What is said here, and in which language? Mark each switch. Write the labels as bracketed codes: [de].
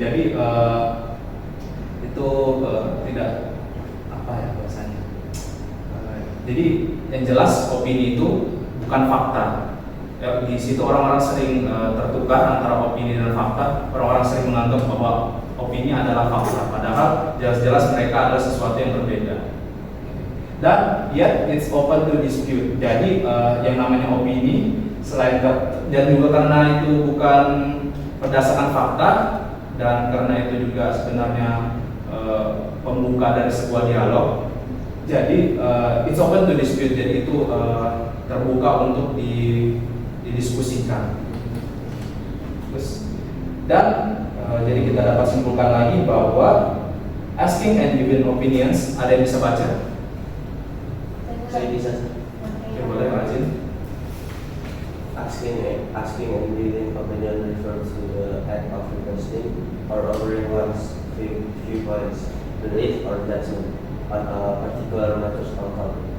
[id] Jadi itu tidak apa ya bahasanya. Jadi yang jelas opini itu bukan fakta. Ya, di situ orang-orang sering tertukar antara opini dan fakta. Orang-orang sering menganggap bahwa opini adalah fakta, padahal jelas-jelas mereka adalah sesuatu yang berbeda. [en] dan yet it's open to dispute. [id] Jadi yang namanya opini dan juga karena itu bukan berdasarkan fakta dan karena itu juga sebenarnya pembuka dari sebuah dialog. [en] Jadi it's open to dispute. [id] Jadi itu terbuka untuk didiskusikan. Dan jadi kita dapat simpulkan lagi bahwa asking and giving opinions, ada yang bisa baca? Saya bisa. Oke, boleh rajin. [en] Asking and giving opinion refers to the act of requesting or offering one's viewpoints, belief or judgment on a particular matter or topic.